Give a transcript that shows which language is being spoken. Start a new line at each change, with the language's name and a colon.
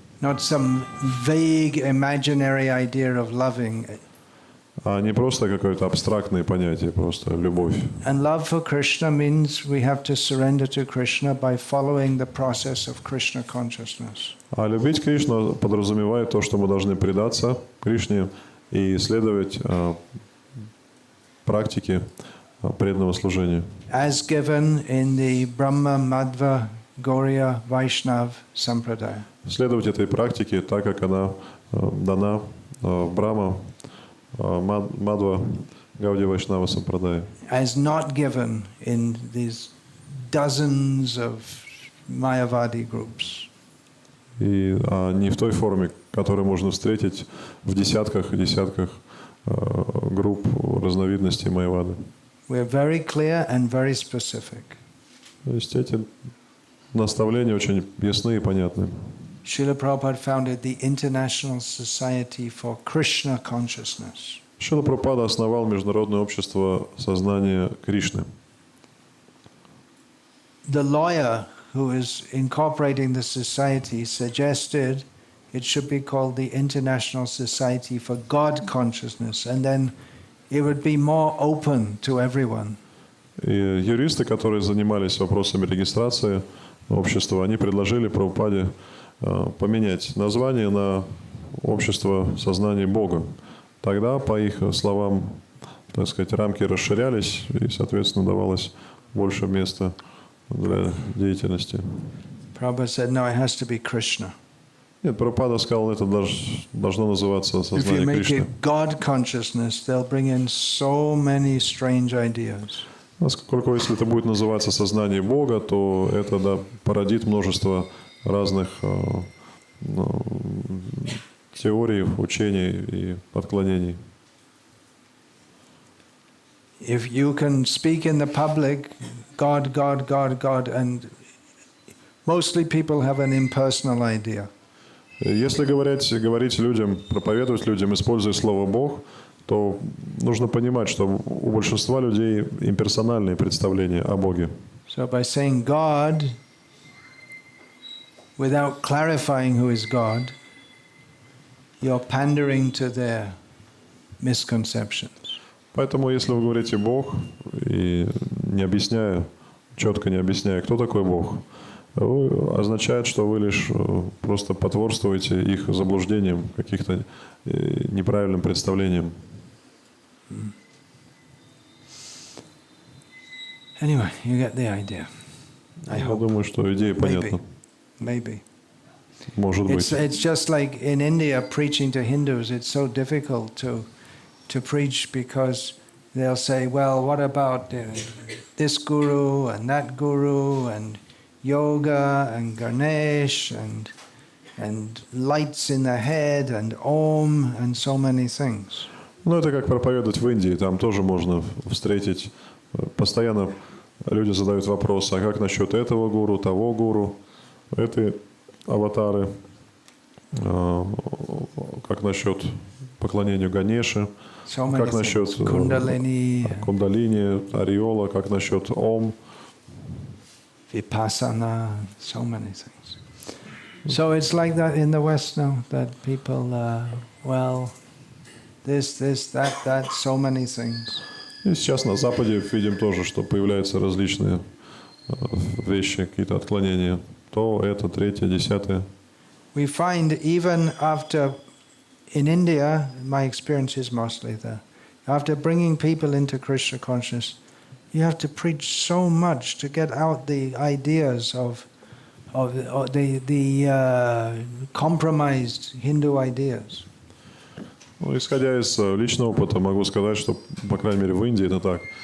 English: Not some vague imaginary idea of loving.
Russian: А не просто какое-то абстрактное понятие, просто любовь.
English: And love for Krishna means we have to surrender to Krishna by following the process of Krishna consciousness.
Russian: А любить Кришну подразумевает то, что мы должны предаться Кришне и следовать практике преданного служения.
English: As given in the Brahma, Madhva, Gauriya, Vaishnav Sampradaya.
Russian: Следовать этой практике так, как она дана в Брахма, Мадва, Гаудия, Вайшнава, Сампрадая.
English: As not given in these dozens of Mayavadi groups.
Russian: И не в той форме, которую можно встретить в десятках групп разновидностей Майявады.
English: We're very clear and very specific.
Russian: То есть эти наставления очень ясны и понятны.
English: Srila Prabhupada founded the International Society for Krishna Consciousness.
Russian: Шрила Прабхупада основал Международное общество сознания Кришны.
English: The lawyer who is incorporating the society suggested it should be called the International Society for God Consciousness, and then it would be more open to everyone.
Russian: И юристы, которые занимались вопросами регистрации общества, они предложили Прабхупаде поменять название на общество сознания Бога. Тогда, по их словам, так сказать, рамки расширялись и, соответственно, давалось больше места для деятельности.
English: Prabhupada said, no, it has to be Krishna.
Russian: Нет, Прабхупада сказал, это должно называться
English: If you
Russian: сознание
English: make
Russian: Кришны.
English: it God consciousness, they'll bring in so many strange ideas.
Russian: Поскольку если это будет называться сознание Бога, то это породит множество разных теорий, учений и отклонений.
English: If you can speak in the public, God, God, God, God, and mostly people have an impersonal idea.
Russian: Если говорить людям, проповедовать людям, используя слово «Бог», то нужно понимать, что у большинства людей имперсональные представления о Боге.
English: So by saying God, without clarifying who is God, you're pandering to their misconceptions.
Russian: Поэтому, если вы говорите Бог, и не объясняя, четко не объясняя, кто такой Бог, означает, что вы лишь просто потворствуете их заблуждениям, каких-то неправильным представлениям.
English: Anyway, you get the idea.
Russian: Я думаю, что идея понятна.
English: Maybe.
Russian: Может быть.
English: It's just like in India preaching to Hindus, it's so difficult to preach because they'll say, well, what about this guru and that guru and yoga and Ganesh and lights in the head and Om and so many things.
Russian: Ну, это как проповедовать в Индии. Там тоже можно встретить. Постоянно люди задают вопрос, а как насчет этого гуру, того гуру, этой аватары, как насчет поклонению Ганеше, как насчет Кундалини, Ореола, как насчет Ом.
English: Vipassana, so many things. So it's like that in the West now, that people, well, this, that, so many things.
Russian: И сейчас на Западе видим тоже, что появляются различные вещи, какие-то отклонения. То, это, третье, десятое.
English: We find even after, in India, my experience is mostly there, after bringing people into Krishna consciousness, you have to preach so much to get out the ideas of the compromised Hindu ideas.
Russian: Ну, исходя из личного опыта, могу сказать, что, по крайней мере, в Индии это так.